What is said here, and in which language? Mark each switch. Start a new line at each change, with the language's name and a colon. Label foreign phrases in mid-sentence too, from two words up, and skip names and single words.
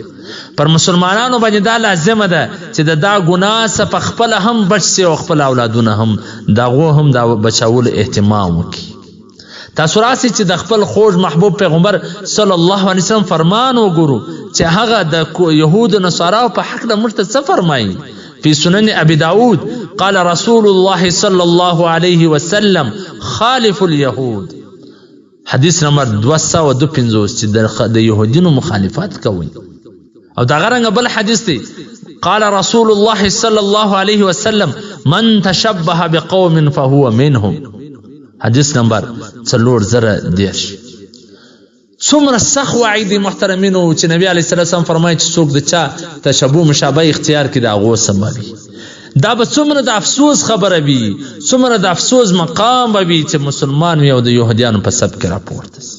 Pashto: پر مسلمانانو باندې دا لازمه ده چې د دا ګناه څخه په خپل هم بچ سي او خپل اولادونه هم دغو هم د بچاولو اهتمام وکړي. تاسو راسئ چې د خپل خوږ محبوب پیغمبر
Arabic: صلی الله علیه وسلم
Pashto: فرمان وګورو چې هغه د یهود نصاراو په حق د موږ ته څه فرمایي.
Arabic: فی سنن ابي داود قال رسول الله صلی الله علیه وسلم خالف اليهود،
Pashto: حدیث نمبر 252، چې د یهودینو مخالفت کوي. او دا غرنګ بل حدیث دی،
Arabic: قال رسول الله صلی الله علیه وسلم من تشبه بقوم فهو منهم،
Pashto: حدیث نمبر 410. څومره سخت وعید محترمینو چې نبی
Arabic: علیه السلام
Pashto: فرمایي چې څوک د چا تشبه مشابه اختیار کړي د هغو سبب وي. دا به څومره د افسوس خبره وي، څومره د افسوس مقام به وي چې مسلمان وي او د یهودیانو په سب کې راپورته سي.